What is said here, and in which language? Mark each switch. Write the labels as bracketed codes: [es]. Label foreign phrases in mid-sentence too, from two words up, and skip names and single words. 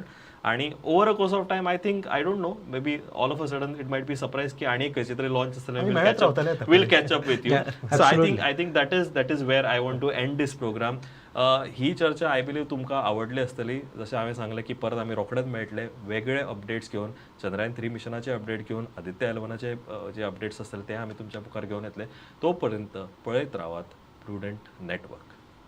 [en] आणि over a course of time I think I don't know maybe all of a sudden it might be surprise [kok] की आणि खंयचे तरी लॉन्च आसतले [en] will catch up with you. So I think that is where I want to end this program. [kok] ही चर्चा [en] I believe [kok] तुमकां आवडली आसतली. जशें हांवें सांगलें की परत आमी रोखडेच मेळटले वेगळे अपडेट्स घेवन चंद्रयान 3 मिशनाचे अपडेट घेवन AdityaL1चे जे अपडेट्स आसतले ते आमी तुमच्या मुखार घेवन येतले. तोपर्यंत पळयत रावात प्रुडंट नेटवर्क.